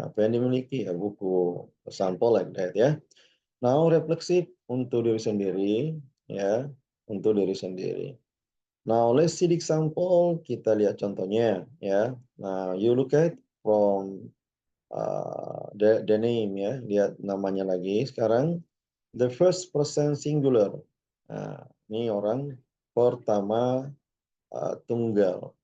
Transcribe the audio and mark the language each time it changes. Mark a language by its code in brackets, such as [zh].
[id] Apa yang dimiliki ya buku. [en] For example like that [id] ya. [en] Now [id] refleksif untuk diri sendiri ya, untuk diri sendiri. [en] Now let's see the example. [id] Kita lihat contohnya ya. [en] Now you look at from the name ya. [id] Lihat namanya lagi sekarang. [en] The first person singular. [id] Nah, ini orang pertama tunggal.